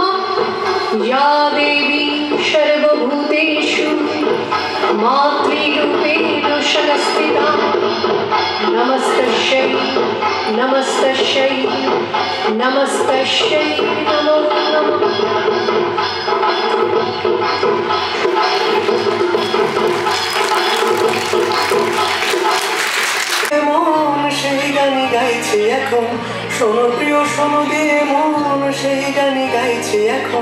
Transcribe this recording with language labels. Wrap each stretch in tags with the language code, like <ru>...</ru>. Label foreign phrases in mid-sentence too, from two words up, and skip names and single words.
<sa>या देवी सर्वभूतेषु मातृरूपेण संस्थिता, नमस्तस्यै नमस्तस्यै नमस्तस्यै नमो नमः।</sa> <bn>মন সেই গানে গাইছে এখন, শোনো প্রিয় শোনো দিয়ে মন সেই গানে গাইছে এখন।</bn>